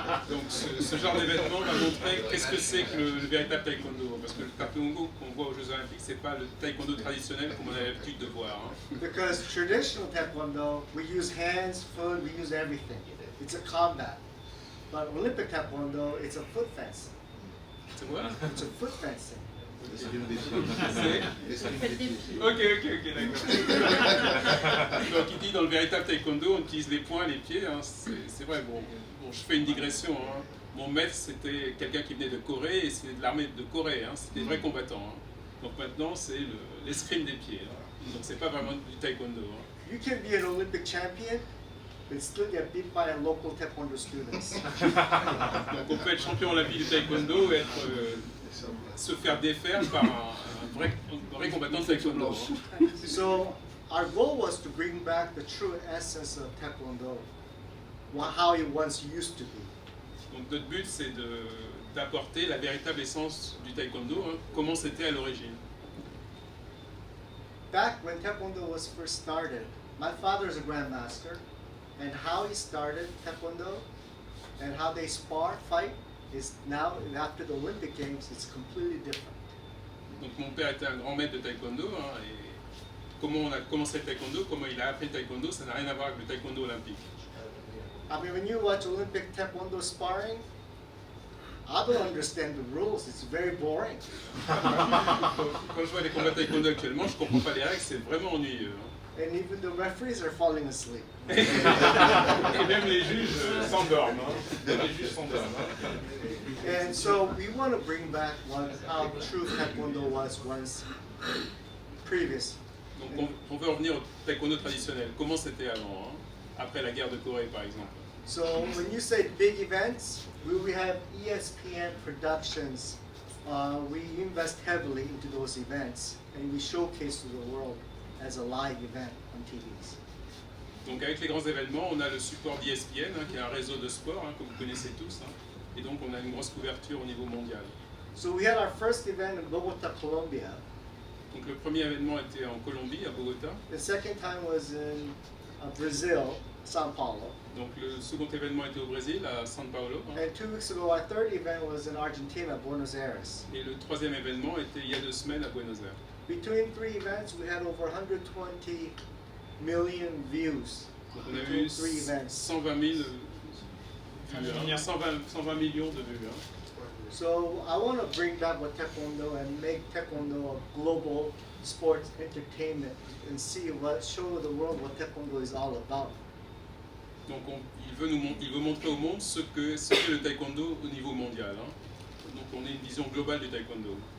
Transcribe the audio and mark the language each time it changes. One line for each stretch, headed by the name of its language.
French: Donc ce genre d'événement va montrer qu'est-ce que c'est que le véritable Taekwondo. Parce que le Taekwondo qu'on voit aux Jeux Olympiques, c'est pas le Taekwondo traditionnel comme on a l'habitude de voir.
English: Because traditional Taekwondo, we use hands, foot, we use everything. It's a combat. But Olympic Taekwondo, it's a foot fencing.
French: C'est quoi?
English: It's a foot fencing.
French: Ok, d'accord. Donc il dit dans le véritable taekwondo, on utilise les poings, les pieds. C'est vrai, bon, je fais une digression. Mon maître, c'était quelqu'un qui venait de Corée, et c'est de l'armée de Corée. C'était des vrais combattants. Donc maintenant, c'est l'escrime des pieds. Donc c'est pas vraiment du taekwondo.
English: You can be an Olympic champion, but still get beat by a local taekwondo students.
French: Donc on peut être champion olympique du taekwondo et se faire défaire par un vrai combattant de taekwondo.
English: So our goal was to bring back the true essence of taekwondo, how it once used to be.
French: Donc notre but c'est d'apporter la véritable essence du taekwondo, comment c'était à l'origine.
English: Back when taekwondo was first started, my father is a grandmaster, and how he started taekwondo and how they fight is now, after the Olympic Games, it's completely different.
French: Donc mon père était un grand maître de taekwondo, et comment on a commencé le taekwondo, comment il a appris le taekwondo, ça n'a rien à voir avec le taekwondo olympique.
English: I mean, when you watch Olympic taekwondo sparring, I don't understand the rules. It's very boring.
French: Quand je vois les combats taekwondo actuellement, je comprends pas les règles, c'est vraiment ennuyeux.
English: And even the referees are falling asleep.
French: Et même les juges s'endorment. Les juges s'endorment.
English: And so we want to bring back how true taekwondo was once previous.
French: Donc on veut revenir au taekwondo traditionnel. Comment c'était avant, après la guerre de Corée par exemple.
English: So when you say big events, we have ESPN productions. We invest heavily into those events, and we showcase to the world as a live event on TVs.
French: Donc avec les grands événements, on a le support d'ESPN, qui est un réseau de sport que vous connaissez tous, et donc on a une grosse couverture au niveau mondial.
English: So we had our first event in Bogota, Colombia,
French: Donc le premier événement était en Colombie, à Bogota.
English: The second time was in Brazil, São Paulo.
French: Donc le second événement était au Brésil, à São Paulo.
English: And 2 weeks ago, our third event was in Argentina, Buenos Aires.
French: Et le troisième événement était il y a 2 semaines à Buenos Aires.
English: Between 3 events, we had over 120 million views.
French: Donc on a
English: Between
French: eu
English: 3 events.
French: 120 000 vues, hein. 120 millions de vues. Hein. So I want to bring back with Taekwondo and make Taekwondo a global sports entertainment and show the world what Taekwondo is all about. Donc il veut montrer au monde ce qu'est le taekwondo au niveau mondial. Hein. Donc on a une vision globale du taekwondo.